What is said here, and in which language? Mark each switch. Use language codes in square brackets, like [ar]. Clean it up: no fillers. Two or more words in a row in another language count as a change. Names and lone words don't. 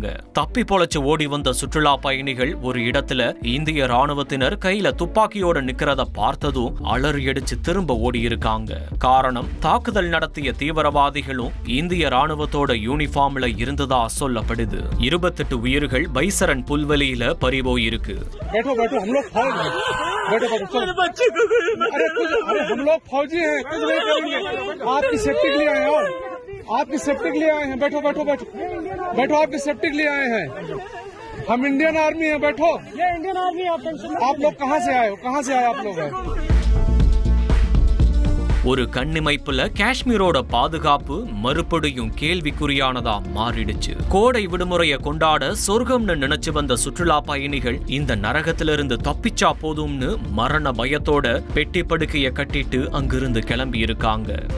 [ta] தப்பி பொழைச்சு ஓடி வந்த சுற்றுலா பயணிகள் ஒரு இடத்துல இந்திய ராணுவத்தினர் கையில துப்பாக்கியோட நிக்கிறத பார்த்ததும் அலறி அடிச்சு திரும்ப ஓடி இருக்காங்க. காரணம், தாக்குதல் நடத்திய தீவிரவாதிகளும் இந்திய ராணுவத்தோட யூனிஃபார்ம்ல இருந்ததா சொல்லப்படுது. 28 உயிர்கள் பைசரன் புல்வெளியில பறிபோயிருக்கு. [hi] अरे हम लोग फौजी हैं, कुछ नहीं करेंगे, आपकी सेफ्टी के लिए आए हो, आपकी सेफ्टी के लिए आए हैं, बैठो बैठो बैठो बैठो, आपकी सेफ्टी के लिए आए हैं, हम [en] Indian Army [hi] हैं, बैठो। ये [en] Indian Army [hi] आप लोग कहाँ से आए हो, कहाँ से आए आप लोग हैं? [ta] ஒரு கண்ணிமைப்புல காஷ்மீரோட பாதுகாப்பு மறுபடியும் கேள்விக்குறியானதா மாறிடுச்சு. கோடை விடுமுறைய கொண்டாட சொர்க்கம்னு நினைச்சு வந்த சுற்றுலா பயணிகள் இந்த நரகத்திலிருந்து தப்பிச்சா போதும்னு மரண பயத்தோட பெட்டி படுக்கைய கட்டிட்டு அங்கிருந்து கிளம்பி இருக்காங்க.